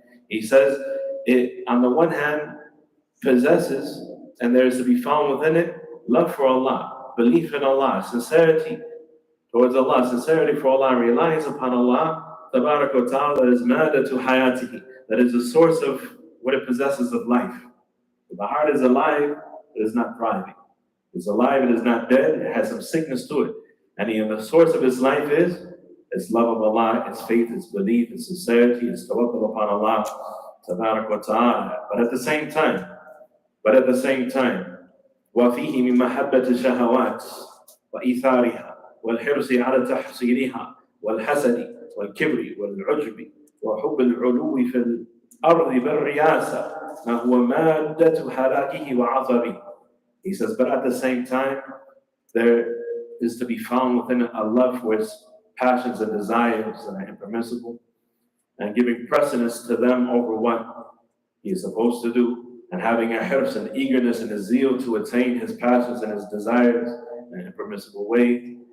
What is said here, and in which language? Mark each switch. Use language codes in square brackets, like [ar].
[en] He says, it on the one hand possesses, and there is to be found within it, love for Allah, belief in Allah, sincerity towards Allah, sincerity for Allah, reliance upon Allah, tabarak wa ta'ala, that is madatu hayatihi, that is the source of what it possesses of life. If the heart is alive, it is not thriving. It's alive, it is not dead, it has some sickness to it. And the source of its life is its love of Allah, its faith, its belief, its sincerity, its tawakkul upon Allah, tabarak wa ta'ala. But at the same time, [ar] وَفِيهِ مِنْ مَحَبَّةِ الشَّهَوَاتِ وَإِثَارِهَا وَالْحِرْصِ عَلَى تَحْصِيلِهَا والحسد والكبر والعجب وحب العلو في الأرض بالرياسة ما هو مادة هلاكه وعطبه. [en] He says, but at the same time, there is to be found within a love for its passions and desires that are impermissible, and giving precedence to them over what he is supposed to do, and having a hirs and eagerness and a zeal to attain his passions and his desires in an impermissible way.